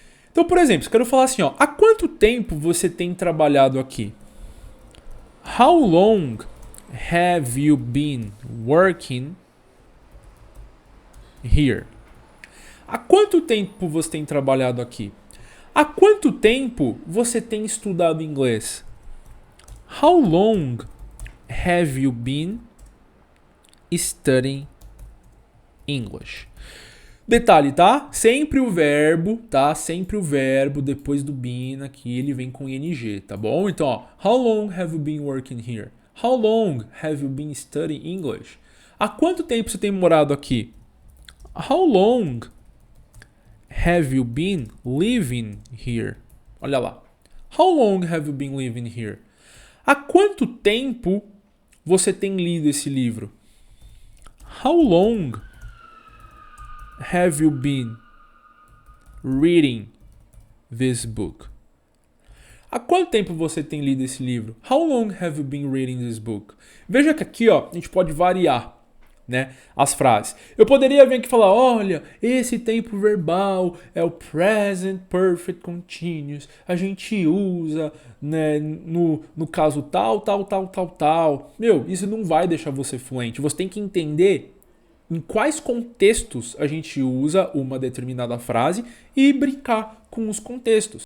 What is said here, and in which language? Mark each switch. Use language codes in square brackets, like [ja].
[pt] Então, por exemplo, eu quero falar assim, ó, há quanto tempo você tem trabalhado aqui? [en] How long have you been working here? [pt] Há quanto tempo você tem trabalhado aqui? Há quanto tempo você tem estudado inglês? [en] How long have you been studying English? [pt] Detalhe, tá? Sempre o verbo, tá? Sempre o verbo depois do been aqui, ele vem com ing, tá bom? Então, ó, [en] how long have you been working here? How long have you been studying English? [pt] Há quanto tempo você tem morado aqui? [en] How long have you been living here? [pt] Olha lá. [en] How long have you been living here? [pt] Há quanto tempo você tem lido esse livro? [en] How long have you been reading this book? [pt] Há quanto tempo você tem lido esse livro? [en] How long have you been reading this book? [pt] Veja que aqui, ó, a gente pode variar, né, as frases. Eu poderia vir aqui e falar, olha, esse tempo verbal é o present perfect continuous. A gente usa, né, no caso tal. Meu, isso não vai deixar você fluente. Você tem que entender em quais contextos a gente usa uma determinada frase e brincar com os contextos.